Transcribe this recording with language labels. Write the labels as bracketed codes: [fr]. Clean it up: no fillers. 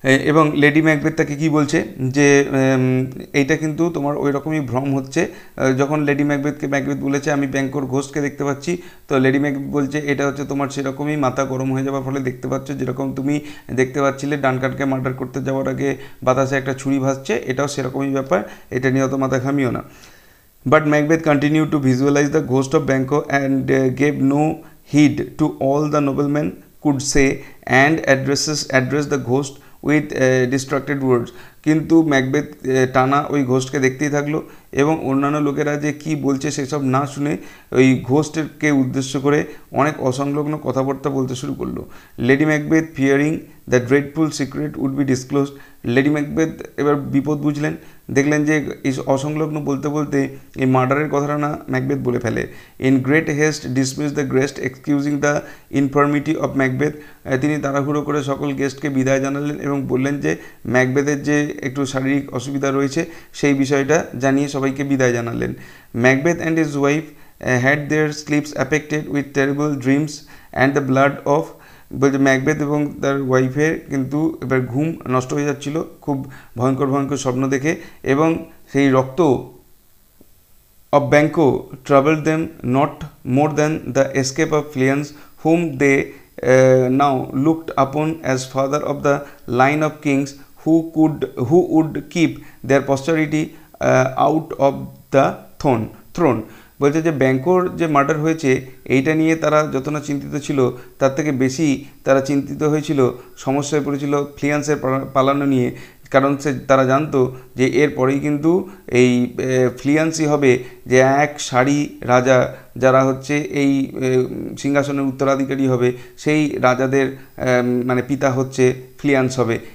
[bn] এবং lady Macbeth তাকে কী বলছে যে এইটা কিন্তু তোমার ওই রকমই ভ্রম হচ্ছে। যখন লেডি ম্যাকবেথ বলেছে আমি ব্যাঙ্কোর ঘোস্টকে দেখতে পাচ্ছি, তো লেডি ম্যাকবেথ বলছে এটা হচ্ছে তোমার সেরকমই মাথা গরম হয়ে যাওয়ার ফলে দেখতে পাচ্ছ, যেরকম তুমি দেখতে পাচ্ছিলে ডানকানকে মার্ডার করতে যাওয়ার আগে বাতাসে একটা ছুরি ভাসছে, এটাও সেরকমই ব্যাপার, এটা নিয়ে অত মাথা ঘামিও না। [en] But Macbeth continued to visualize the ghost of Banquo and gave no heed to all the noblemen could say and address the ghost with distracted words। [bn] কিন্তু ম্যাকবেথ টানা ওই ঘোস্টকে দেখতেই থাকলো এবং অন্যান্য লোকেরা যে কী বলছে সেসব না শুনে ওই ঘোস্টকে উদ্দেশ্য করে অনেক অসংলগ্ন কথাবার্তা বলতে শুরু করলো। [en] Lady Macbeth fearing the dreadful secret would be disclosed. [bn] Lady Macbeth এবার বিপদ বুঝলেন, দেখলেন যে এই অসংলগ্ন বলতে বলতে এই মার্ডারের কথাটা না ম্যাকবেথ বলে ফেলে। [en] In great haste dismiss the guest excusing the infirmity of Macbeth. [bn] তিনি তাড়াহুড়ো করে সকল গেস্টকে বিদায় জানালেন এবং বললেন যে ম্যাকবেথের যে একটু শারীরিক অসুবিধা রয়েছে সেই বিষয়টা জানিয়ে সবাইকে বিদায় জানালেন। [en] Macbeth and his wife had their sleeps affected with terrible dreams and the blood of. [bn] বলছে ম্যাকবেথ এবং তার ওয়াইফের কিন্তু এবার ঘুম নষ্ট হয়ে যাচ্ছিল খুব ভয়ঙ্কর ভয়ঙ্কর স্বপ্ন দেখে, এবং সেই রক্ত [en] of Banquo troubled them not more than the escape of Fleance, whom they now looked upon as father of the line of kings who would keep their posterity out of the throne। [bn] বলছে যে ব্যাঙ্কোর যে murder হয়েছে এইটা নিয়ে তারা যত না চিন্তিত ছিল তার থেকে বেশি তারা চিন্তিত হয়েছিল, সমস্যায় পড়েছিল ফ্লিয়ান্সের পালানো নিয়ে। কারণ তারা জানতো যে এরপরেই কিন্তু এই ফ্লিয়ান্সই হবে যে এক সারি রাজা, যারা হচ্ছে এই সিংহাসনের উত্তরাধিকারী হবে, সেই রাজাদের মানে পিতা হচ্ছে ফ্লিয়ান্স হবে।